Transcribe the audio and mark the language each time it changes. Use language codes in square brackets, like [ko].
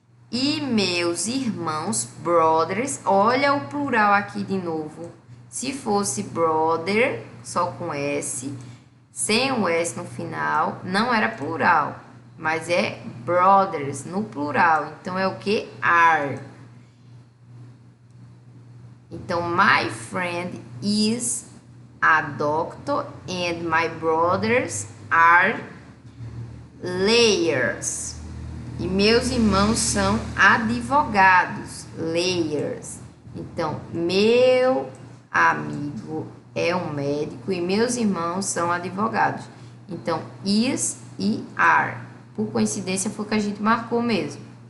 [pt] E meus irmãos, brothers, olha o plural aqui de novo. Se fosse brother, só com S, sem o S no final, não era plural. Mas é brothers no plural. Então, é o que? Are. [en] Então, my friend is a doctor and my brothers are lawyers. [pt] E meus irmãos são advogados, lawyers. Então, meu amigo é um médico e meus irmãos são advogados. Então, is e are. Por coincidência, foi o que a gente marcou mesmo.